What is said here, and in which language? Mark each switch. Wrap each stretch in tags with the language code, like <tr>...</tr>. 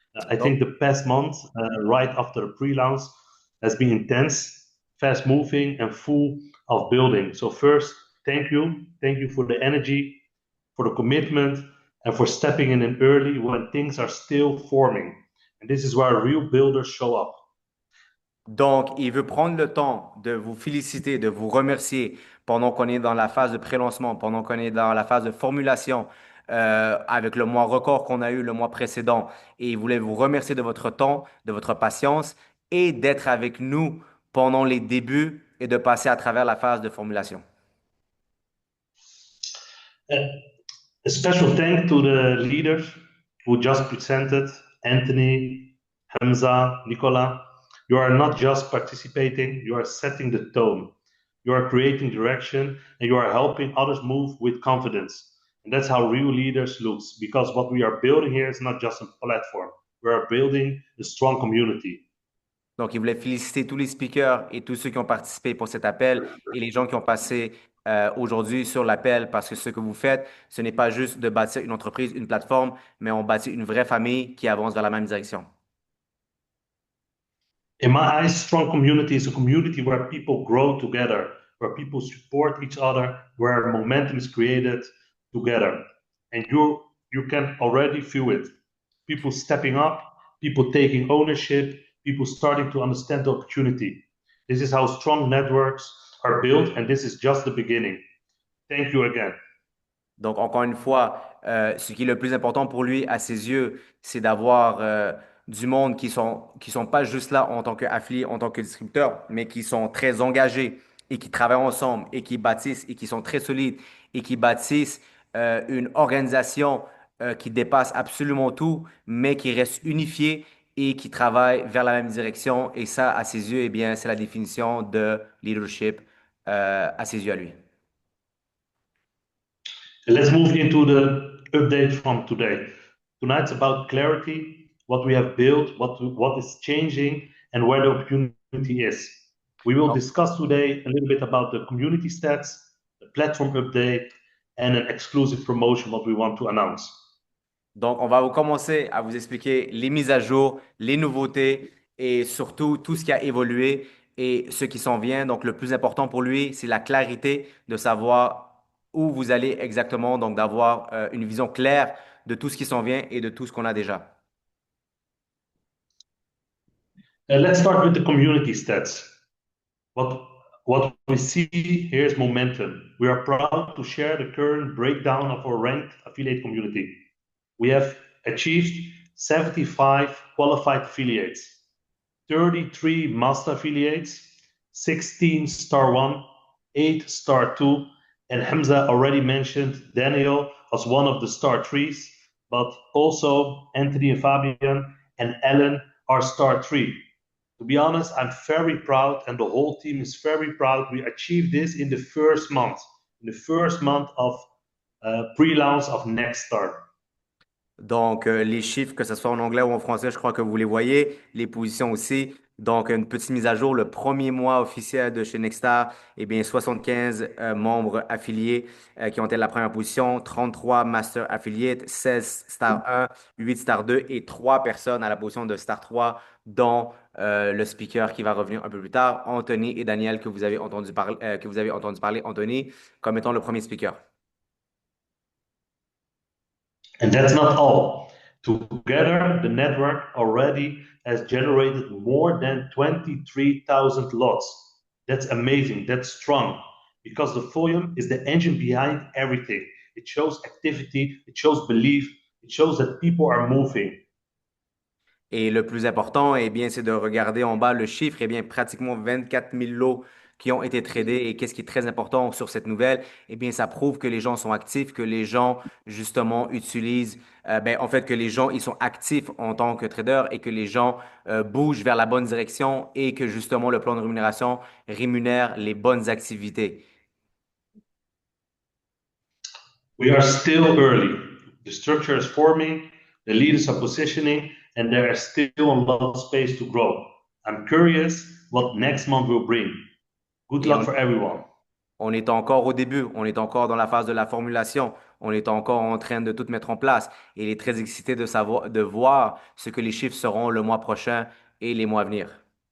<en>I think the past month, right after the pre-launch, has been intense, fast-moving, and full of building. So first, thank you. Thank you for the energy, for the commitment, and for stepping in early when things are still forming. And this is where real builders show up.</en> <fr>Donc, il veut prendre le temps de vous féliciter, de vous remercier pendant qu'on est dans la phase de pré-lancement, pendant qu'on est dans la phase de formulation, avec le mois record qu'on a eu le mois précédent. Et il voulait vous remercier de votre temps, de votre patience et d'être avec nous pendant les débuts et de passer à travers la phase de formulation.</fr> <en>A special thank to the leaders who just presented, Anthony, Hamza, Nicola. You are not just participating, you are setting the tone. You are creating direction and you are helping others move with confidence. And that's how real leaders looks, because what we are building here is not just a platform. We are building a strong community.</en> <fr>Donc, il voulait féliciter tous les speakers et tous ceux qui ont participé pour cet appel et les gens qui ont passé aujourd'hui sur l'appel parce que ce que vous faites, ce n'est pas juste de bâtir une entreprise, une plateforme, mais on bâtit une vraie famille qui avance vers la même direction.</fr> <en>In my eyes, strong community is a community where people grow together, where people support each other, where momentum is created together. And you can already feel it. People stepping up, people taking ownership, people starting to understand the opportunity. This is how strong networks are built, and this is just the beginning. Thank you again.</en> <fr>Donc, encore une fois, ce qui est le plus important pour lui, à ses yeux, c'est d'avoir du monde qui sont pas juste là en tant qu'affiliés, en tant que distributeurs, mais qui sont très engagés et qui travaillent ensemble et qui bâtissent et qui sont très solides et qui bâtissent une organisation qui dépasse absolument tout, mais qui reste unifiée et qui travaille vers la même direction. Et ça, à ses yeux, eh bien, c'est la définition de leadership à ses yeux à lui.</fr> <en>Let's move into the update from today. Tonight's about clarity, what we have built, what is changing, and where the opportunity is. We will discuss today a little bit about the community stats, the platform update, and an exclusive promotion what we want to announce.</en> <fr>Donc, on va vous commencer à vous expliquer les mises à jour, les nouveautés et surtout tout ce qui a évolué et ce qui s'en vient. Donc, le plus important pour lui, c'est la clarité de savoir où vous allez exactement, donc d'avoir une vision claire de tout ce qui s'en vient et de tout ce qu'on a déjà.</fr> <en>Let's start with the community stats. What we see here is momentum. We are proud to share the current breakdown of our ranked affiliate community. We have achieved 75 qualified affiliates, 33 master affiliates, 16 star 1, 8 star 2, and Hamza already mentioned Daniel as one of the star 3s, but also Anthony and Fabian and Ellen are star 3. To be honest, I'm very proud, and the whole team is very proud. We achieved this in the first month of pre-launch of Nextstar.</en> <fr>Donc, les chiffres, que ce soit en anglais ou en français, je crois que vous les voyez. Les positions aussi. Donc, une petite mise à jour. Le premier mois officiel de chez Nextstar, eh bien, 75 membres affiliés qui ont été la première position, 33 Master Affiliates, 16 Star 1, 8 Star 2 et 3 personnes à la position de Star 3, dont le speaker qui va revenir un peu plus tard, Anthony et Daniel, que vous avez entendu parler, Anthony, comme étant le premier speaker.</fr> <en>And that's not all. Together, the network already has generated more than 23,000 lots. That's amazing. That's strong because the volume is the engine behind everything. It shows activity, it shows belief, it shows that people are moving.</en> <fr>Et le plus important, eh bien, c'est de regarder en bas le chiffre, eh bien, pratiquement 24 000 lots qui ont été tradés. Et qu'est-ce qui est très important sur cette nouvelle? Eh bien, ça prouve que les gens sont actifs, que les gens, justement, utilisent, en fait, que les gens, ils sont actifs en tant que traders et que les gens bougent vers la bonne direction et que, justement, le plan de rémunération rémunère les bonnes activités.</fr> <en>We are still early. The structure is forming, the leaders are positioning, and there is still a lot of space to grow. I'm curious what next month will bring. Good</en> <fr>Et</fr> <en>luck for everyone.</en> <fr>on est encore au début, on est encore dans la phase de la formulation, on est encore en train de tout mettre en place. Et il est très excité de savoir, de voir ce que les chiffres seront le mois prochain et les mois à venir.</fr>